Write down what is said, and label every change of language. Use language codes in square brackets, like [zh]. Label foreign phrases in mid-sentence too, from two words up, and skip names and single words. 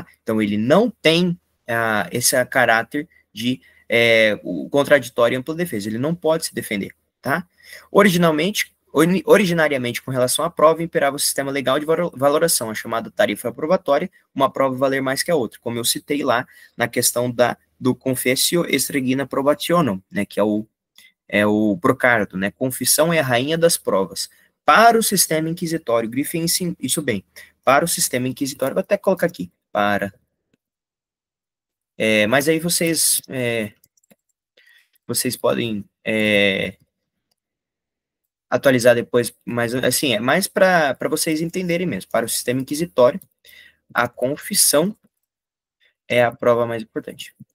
[pt] Então, ele não tem esse caráter de o contraditório e ampla defesa, ele não pode se defender, tá? Originariamente, com relação à prova, imperava o sistema legal de valoração, a chamada tarifa aprobatória, uma prova valer mais que a outra, como eu citei lá na questão do [la] confessio extregina probationum, [pt] né, que é o Brocardo, né, confissão é a rainha das provas. Para o sistema inquisitório, grifem isso bem, para o sistema inquisitório, vou até colocar aqui, mas aí vocês podem atualizar depois, mas assim, é mais para vocês entenderem mesmo, para o sistema inquisitório, a confissão é a prova mais importante.